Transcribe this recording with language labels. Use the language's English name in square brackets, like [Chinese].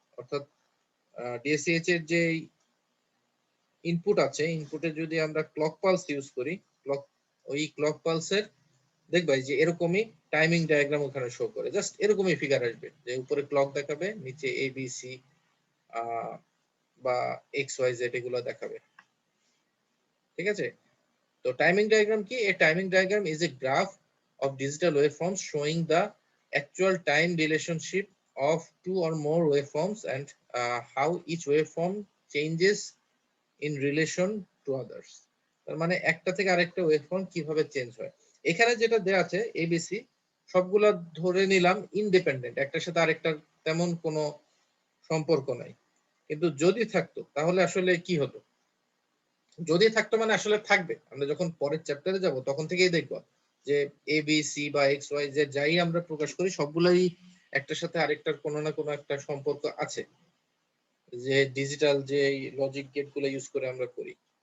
[Bangla] অর্থাৎ ডিএসসিএইচ এর যে ইনপুট আছে, ইনপুটে যদি আমরা ক্লক পালস ইউজ করি, ওই ক্লক পালসের দেখবা যে এরকমই টাইমিং ডায়াগ্রাম ওখানে শো করে, জাস্ট এরকমই ফিগার আসবে, যে উপরে ক্লক দেখাবে, নিচে এ বি সি বা এক্স ওয়াই জেড এগুলো দেখাবে। ঠিক আছে, তো টাইমিং ডায়াগ্রাম কি? [English] A timing diagram is a graph of digital waveforms showing the actual time relationship of two or more waveforms and how each waveform changes in relation to others. [Bangla] তার মানে একটা থেকে আরেকটা ওয়েভফর্ম কিভাবে চেঞ্জ হয়। এখানে যেটা দেয়া আছে এবিসি সবগুলা ধরে নিলাম ইন্ডিপেন্ডেন্ট, একটার সাথে আরেকটার তেমন কোনো সম্পর্ক নাই, কিন্তু যদি থাকতো তাহলে আসলে কি হতো? যদি থাকতো মানে আসলে থাকবে, আমরা যখন পরের চ্যাপ্টারে যাব তখন থেকেই দেখব যে এ বি সি বা এক্স ওয়াই জেড যাই আমরা প্রকাশ করি সবগুলাই একটার সাথে আরেকটার কোনো না কোনো একটা সম্পর্ক আছে, যে ডিজিটাল যে লজিক গেট গুলো ইউজ করে আমরা করি।